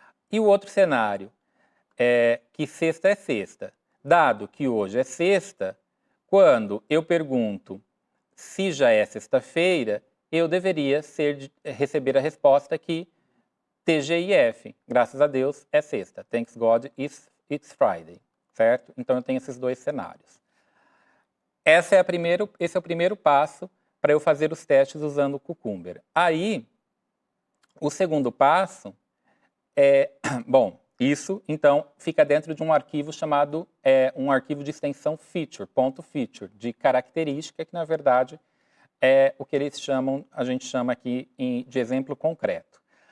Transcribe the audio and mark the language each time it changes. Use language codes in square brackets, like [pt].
[pt] E o outro cenário é que sexta é sexta. Dado que hoje é sexta, quando eu pergunto se já é sexta-feira, eu deveria receber a resposta que TGIF, graças a Deus, é sexta. [en] Thanks God, it's Friday, certo? [pt] Então eu tenho esses 2 cenários. Esse é o primeiro passo para eu fazer os testes usando o Cucumber. Aí, o segundo passo bom, isso então fica dentro de um arquivo chamado, um arquivo de extensão feature, .feature, de característica, que na verdade é o que a gente chama aqui de exemplo concreto.